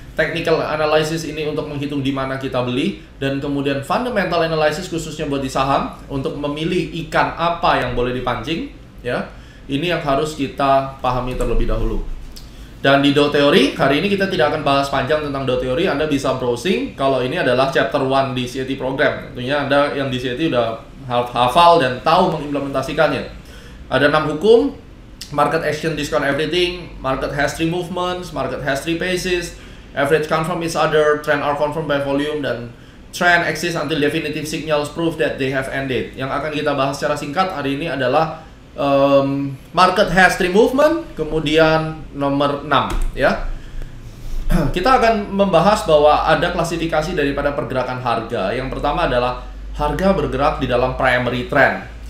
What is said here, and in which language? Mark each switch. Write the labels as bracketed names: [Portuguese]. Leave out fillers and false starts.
[Indonesian] technical analysis ini untuk menghitung di mana kita beli, dan kemudian fundamental analysis khususnya buat di saham untuk memilih ikan apa yang boleh dipancing, ya. Ini yang harus kita pahami terlebih dahulu. Dan di Do Theory, hari ini kita tidak akan bahas panjang tentang Do Theory. Anda bisa browsing, kalau ini adalah chapter 1 di CAT program. Tentunya Anda yang di CAT udah hafal dan tahu mengimplementasikannya. Ada 6 hukum: [English] market action discount everything, market has 3 movements, market has 3 phases, average confirm each other, trend are confirmed by volume, [Indonesian] dan [English] trend exists until definitive signals prove that they have ended. [Indonesian] Yang akan kita bahas secara singkat hari ini adalah [English] market has 3 movement, [Indonesian] kemudian nomor 6, ya. Kita akan membahas bahwa ada klasifikasi daripada pergerakan harga. Yang pertama adalah harga bergerak di dalam primary trend.